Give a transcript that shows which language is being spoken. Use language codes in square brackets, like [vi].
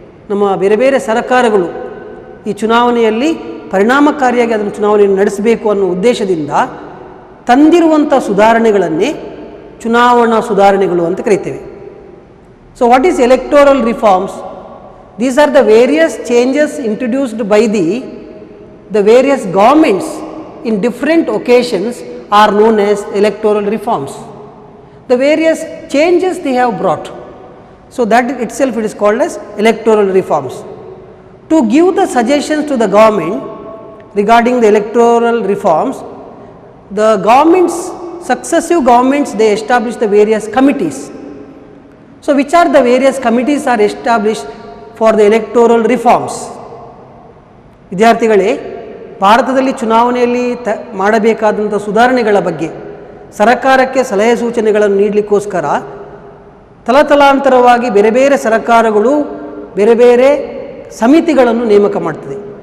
[kn] ನಮ್ಮ ಬೇರೆ ಬೇರೆ ಸರ್ಕಾರಗಳು ಈ ಚುನಾವಣೆಯಲ್ಲಿ ಪರಿಣಾಮಕಾರಿಯಾಗಿ ಅದನ್ನು ಚುನಾವಣೆಯನ್ನು ನಡೆಸಬೇಕು ಅನ್ನೋ ಉದ್ದೇಶದಿಂದ ತಂದಿರುವಂಥ ಸುಧಾರಣೆಗಳನ್ನೇ ಚುನಾವಣಾ ಸುಧಾರಣೆಗಳು ಅಂತ ಕರೀತೇವೆ. [en] So what is electoral reforms? These are the various changes introduced by the various governments in different occasions are known as electoral reforms. The various changes they have brought. So that itself it is called as electoral reforms. To give the suggestions to the government regarding the electoral reforms, the successive governments, they establish the various committees. So which are the various committees are established for the electoral reforms? [kn] ವಿದ್ಯಾರ್ಥಿಗಳೇ, ಭಾರತದಲ್ಲಿ ಚುನಾವಣೆಯಲ್ಲಿ ಮಾಡಬೇಕಾದಂಥ ಸುಧಾರಣೆಗಳ ಬಗ್ಗೆ ಸರ್ಕಾರಕ್ಕೆ ಸಲಹೆ ಸೂಚನೆಗಳನ್ನು ನೀಡಲಿಕ್ಕೋಸ್ಕರ ತಲತಲಾಂತರವಾಗಿ ಬೇರೆ ಬೇರೆ ಸರ್ಕಾರಗಳು ಬೇರೆ ಬೇರೆ ಸಮಿತಿಗಳನ್ನು ನೇಮಕ ಮಾಡ್ತದೆ.